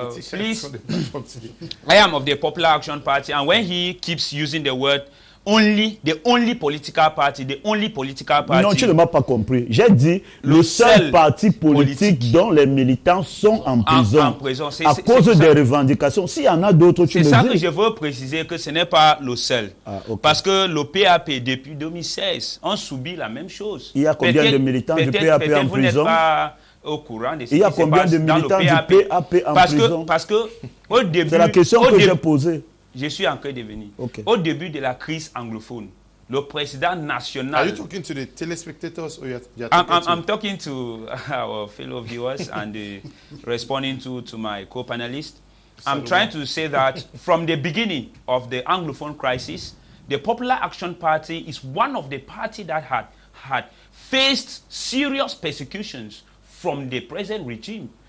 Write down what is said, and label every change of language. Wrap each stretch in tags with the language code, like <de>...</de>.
<en>Please, I am of the Popular Action Party, and when he keeps using the word the only political party.</en> <fr>Non, tu ne m'as pas compris. J'ai dit le seul parti politique dont les militants sont en prison, à cause des revendications. S'il y en a d'autres, tu le dis. C'est ça que je veux préciser, que ce n'est pas le seul. Parce que le PAP, depuis 2016, on subit la même chose. Il y a combien de militants du PAP en prison? Au courant de ce il y a combien de militants du PAP en prison? Parce que au début, c'est la question que j'ai posée. Je suis en train de venir. Au début de la crise anglophone, le président national...</fr> <en>Are you talking to the telespectators or you're talking I'm talking to our fellow viewers and responding to my co-panelist. I'm trying to say that from the beginning of the Anglophone crisis, the Popular Action Party is one of the parties that had faced serious persecutions from the present regime.</en>